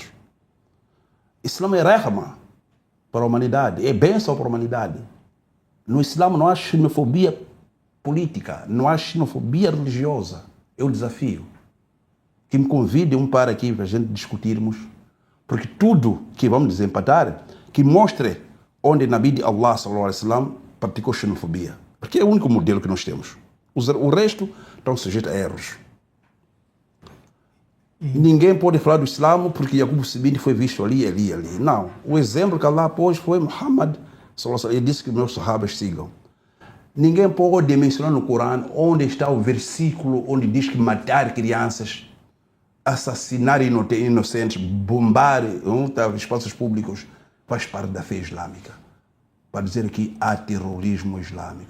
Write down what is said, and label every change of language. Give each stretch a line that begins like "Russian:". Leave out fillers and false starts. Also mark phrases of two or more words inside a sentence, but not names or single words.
Portuguese: Islã é rahma para a humanidade, é bênção para a humanidade. No Islã não há xenofobia política, não há xenofobia religiosa. É o desafio. Que me convidem para aqui para a gente discutirmos, porque tudo que vamos desempatar, que mostre onde Nabi de Allah
Arabic: صلى الله عليه وسلم
Portuguese: praticou xenofobia. Porque é o único modelo que nós temos. O resto estão sujeitos a erros. Ninguém pode falar do Islã porque Jacob Sibindi foi visto ali. Não. O exemplo que Allah pôs foi Muhammad
Arabic: صلى الله عليه وسلم.
Portuguese: Ele disse que meus sahabas sigam. Ninguém pode mencionar no Corão onde está o versículo onde diz que matar crianças, assassinar inocentes, bombar espaços públicos faz parte da fé islâmica. Para dizer que há terrorismo islâmico.